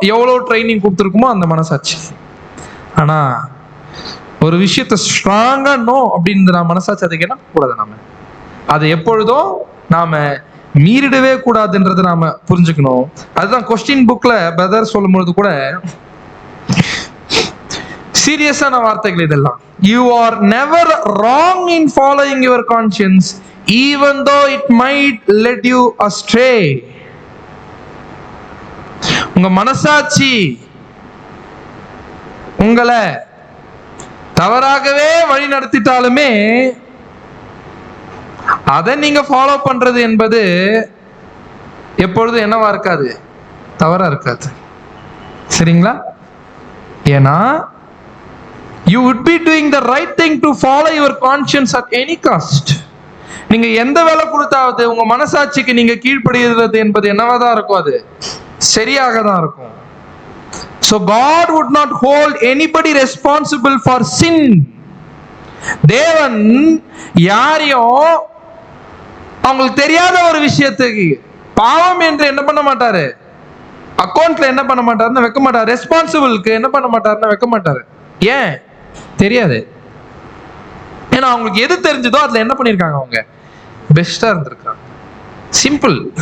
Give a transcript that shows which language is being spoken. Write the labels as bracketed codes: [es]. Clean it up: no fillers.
[ta] எவ்வளவு ட்ரைனிங் கொடுத்துருக்குமோ அந்த மனசாட்சி. ஆனா ஒரு விஷயத்த ஸ்ட்ராங்கா நோ அப்படின்னு நான் மனசாட்சி அதுக்கு என்ன கூடாது, நாம அதை எப்பொழுதும் நாம மீறிடவே கூடாதுன்றதை நாம புரிஞ்சுக்கணும். அதுதான் கொஸ்டின் புக்ல பிரதர் சொல்லும் பொழுது கூட சீரியஸான வார்த்தைகள் இதெல்லாம். [en] You are never wrong in following your conscience even though it might lead you astray. [ta] உங்க மனசாட்சி உங்களை தவறாகவே வழி நடத்திட்டாலுமே அதை நீங்க ஃபாலோ பண்றது என்பது எப்பொழுதும் என்னவா இருக்காது, தவறா இருக்காது. சரிங்களா? ஏன்னா [en] you would be doing the right thing to follow your conscience at any cost. [ta] நீங்க எந்த வேலை கொடுத்தாவது உங்க மனசாட்சிக்கு நீங்க கீழ்ப்படுகிறது என்பது என்னவா தான் இருக்கும், அது சரியாக தான் இருக்கும். [en] So God would not hold anybody responsible for sin. [ta] தேவன் யாரையும் அவங்களுக்கு தெரியாத ஒரு விஷயத்துக்கு பாவம் என்று என்ன பண்ண மாட்டாரு, அக்கௌண்ட்ல என்ன பண்ண மாட்டாருன்னு வைக்க மாட்டாரு, ரெஸ்பான்சிபிளுக்கு என்ன பண்ண மாட்டாருன்னு வைக்க மாட்டாரு. ஏன் தெரியாது? ஏன்னா அவங்களுக்கு எது தெரிஞ்சதோ அதுல என்ன பண்ணிருக்காங்க, அவங்க பெஸ்டா இருந்திருக்காங்க. சிம்பிள்.